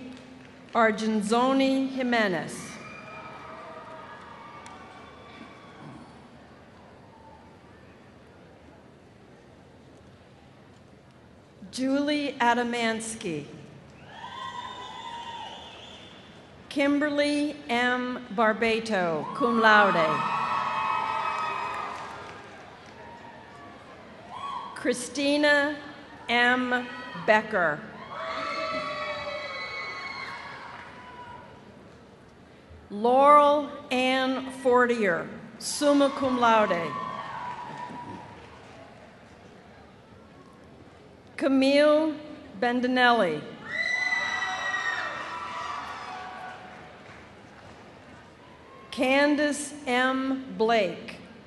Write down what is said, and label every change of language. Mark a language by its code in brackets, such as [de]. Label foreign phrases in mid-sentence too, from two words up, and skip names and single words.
[en] Argenzoni Jimenez. Julie Adamansky. Kimberly M. Barbato, [la] cum laude. [en] Christina M. Becker. Laurel Ann Fortier, [la] summa cum laude. [en] Camille Bendinelli. Candace M. Blake.